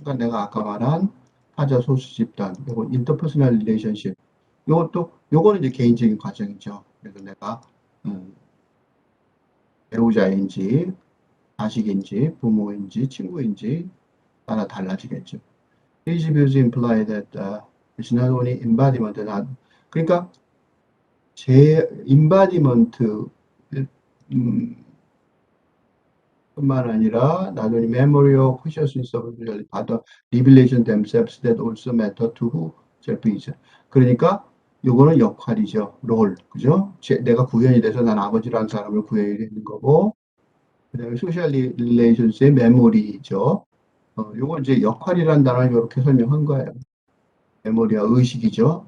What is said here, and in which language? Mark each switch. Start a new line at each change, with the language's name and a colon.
Korean: 그러니까 내가 아까 말한 타자 소수 집단 요거 인터퍼스널 릴레이션십 요거는 이제 개인적인 과정이죠. 그래서 내가 음, 배우자인지 자식인지 부모인지 친구인지 따라 달라지겠죠.
English: These views imply that it's not only embodiment,
Korean: 그러니까 제 embodiment 뿐만 아니라
English: not only memory or consciousness of reality, but the revelation themselves that also matter to who self is.
Korean: 그러니까 요거는 역할이죠. 롤. 그죠? 내가 구현이 돼서 난 아버지라는 사람을 구현이 되는 거고 그다음에 소셜 릴레이션스의 메모리죠. 요걸 이제 역할이라는 단어를 이렇게 설명한 거예요. 메모리와 의식이죠.